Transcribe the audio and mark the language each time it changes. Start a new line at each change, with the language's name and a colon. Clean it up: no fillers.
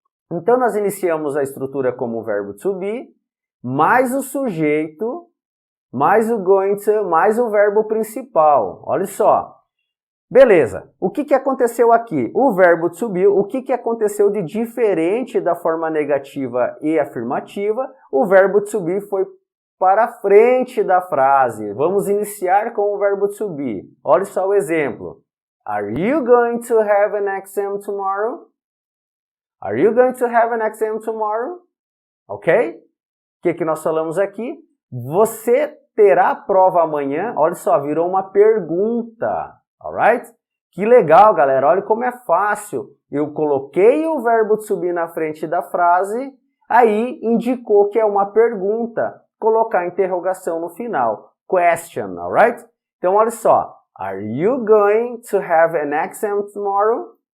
Portuguese: Então nós iniciamos a estrutura como o verbo to be, mais o sujeito, mais o going to, mais o verbo principal. Olha só. Beleza. O que aconteceu aqui? O verbo to be, o que aconteceu de diferente da forma negativa e afirmativa? O verbo to be foi para frente da frase. Vamos iniciar com o verbo to be. Olha só o exemplo.
English: Are you going to have an exam tomorrow? Are you going to have an exam tomorrow?
Portuguese: Ok? O que nós falamos aqui? Você terá prova amanhã? Olha só, virou uma pergunta. Alright? Que legal, galera. Olha como é fácil. Eu coloquei o verbo to be na frente da frase, aí indicou que é uma pergunta. Colocar a interrogação no final.
English: Question, alright?
Portuguese: Então, olha só.
English: Are you going to have an exam tomorrow?